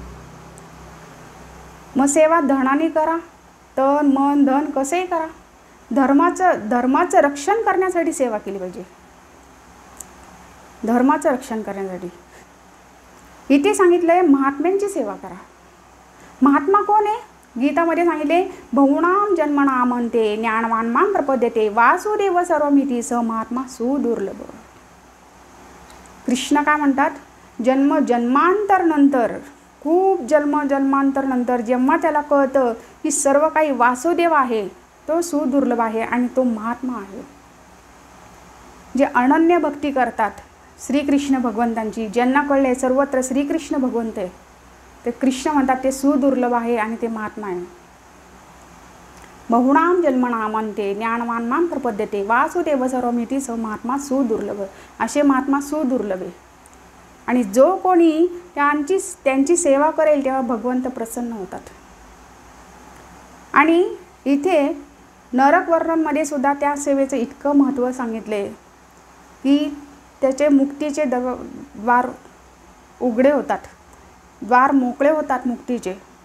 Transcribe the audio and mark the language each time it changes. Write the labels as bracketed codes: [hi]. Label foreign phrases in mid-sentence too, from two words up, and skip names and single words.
[mr] मग सेवा धनाने करा, तन मन धन कसेही करा. धर्माचं रक्षण करण्यासाठी सेवा केली पाहिजे, धर्माचं रक्षण करण्यासाठी. इथे सांगितलंय महात्म्यांची सेवा करा. महात्मा कोण आहे? गीतामध्ये सांगितले [sa] बहुणाम जन्मनामन्ते ज्ञानवान मां प्रपद्यते वासुदेव सर्वमिति स महात्मा सुदुर्लभ. [mr] कृष्ण काय म्हणतात? जन्मांतर नंतर, खूप जन्मांतर नंतर जेव्हा त्याला कळतं की सर्व काही वासुदेव आहे, तो सुदुर्लभ आहे आणि तो महात्मा आहे. जे अनन्य भक्ती करतात श्रीकृष्ण भगवंतांची, ज्यांना कळले सर्वत्र श्रीकृष्ण भगवंत आहे, ते कृष्ण म्हणतात ते सुदुर्लभ आहे आणि ते महात्मा आहे. [sa] बहुणाम जन्मनामन्ते ज्ञानवान मां प्रपद्यते वासुदेव सर्वमिति स महात्मा सुदुर्लभ. [mr] असे महात्मा सुदुर्लभ आहे. आणि जो कोणी त्यांची सेवा करेल तेव्हा भगवंत प्रसन्न होतात. आणि इथे नरक वर्णनमध्ये सुद्धा त्या सेवेचं इतकं महत्त्व सांगितले की त्याचे मुक्तीचे द्वार उघडे होतात, द्वार मोकळे होतात मुक्तीचे.